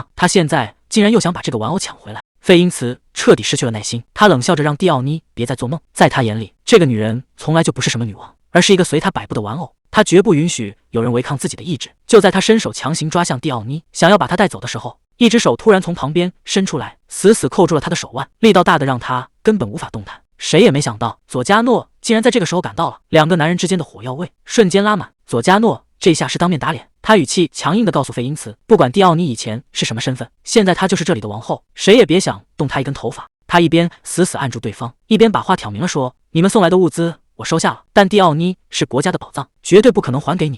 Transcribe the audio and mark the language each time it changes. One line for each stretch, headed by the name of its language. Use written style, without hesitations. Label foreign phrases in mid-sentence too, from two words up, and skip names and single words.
Chinese: 他現在竟然又想把這個玩偶搶回來。費因茨徹底失去了耐心，他冷笑着讓蒂奧妮別再做夢。在他眼裡，這個女人從來就不是什麼女王，而是一個隨他擺布的玩偶。他絕不允許有人違抗自己的意志。就在他伸手強行抓向蒂奧妮，想要把她帶走的時候，一只手突然從旁邊伸出來，死死扣住了他的手腕，力道大的讓他根本無法動彈。誰也沒想到，佐加諾竟然在這個時候趕到了。兩個男人之間的火藥味瞬間拉滿。佐加諾這下是當面打臉，他語氣強硬地告訴費因茨，不管蒂奧妮以前是什麼身份，現在她就是這裡的王後，誰也別想動她一根頭髮。他一邊死死按住對方，一邊把話挑明了說：“你們送來的物資我收下了，但蒂奧妮是國家的寶藏，絕對不可能還給你。”